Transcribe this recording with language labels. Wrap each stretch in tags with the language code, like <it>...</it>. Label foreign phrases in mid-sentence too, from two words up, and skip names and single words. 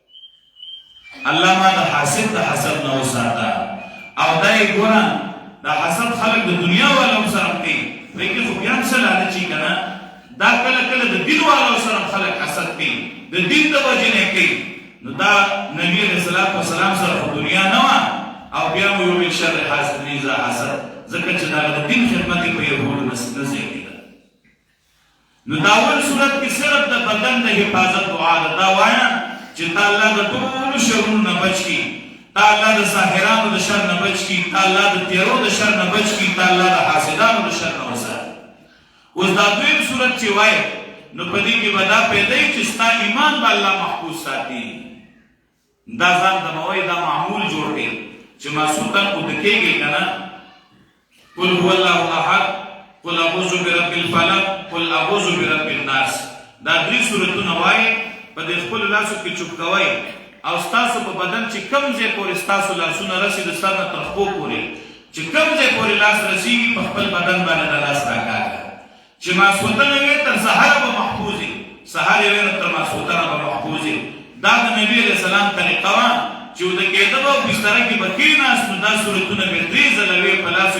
<ps>الله ما د حاسد د حسد نه وساته او دا یې ګوره دا حسد خلک د دنیا والا هم سره کوي وایي کې خو بیا هم څه لالچ وي که نه دا کله کله د دین والا سره خلک حسد کوي د دین د وجې نه کوي نو دا نبي علیه السلام سره خو دنیا نه وه او بیا مو یو</ps> <ar>من شر حاسد اذا حسد</ar> <ps>ځکه چې دا د دین خدمت یې په یهودو نه زیږېده نو دا اول صورت کې صرف د بدن د حفاظت دعا ده دا وایه چې تا الله د ټولو شرونو نه بچ کړي تا الله د ساحرانو د شر نه بچ کړي تا الله د تیرو د شر نه بچ کړي تا الله د حاسدانو د شر نه وساتي اوس دا دویم صورت چې وایه نو په دې کې به دا پیدا وي چې ستا ایمان به الله محفوظ ساتي دا ځان ته به وایي دا معمول جوړ کړي چې ماسوتن اوده کېږي که نه</ps> <ar>قل هو الله احد قل اعوذ برب الفلق قل اعوذ برب الناس</ar> <ps>دا 3 سورتونه وایي په دې خپلو لاسو کې چوپ کوئ او ستاسو په بدن چې کوم ځای پورې ستاسو لاسونه رسي د سر نه تر پښو پورې چې کوم ځای پورې لاس رسېږي په خپل بدن باندې دا لاس راکاږه چې ماسخوتنه وي تر سهاره به محفوظ وي سهار یې وي نو تر ماسخوتنه به محفوظ وي دا د نبي علیه السلام طریقه وه چې وده کېده به او بستره کې به کېناست نو دا صورتونه به 3 ځله وې په لاسو کې</ps>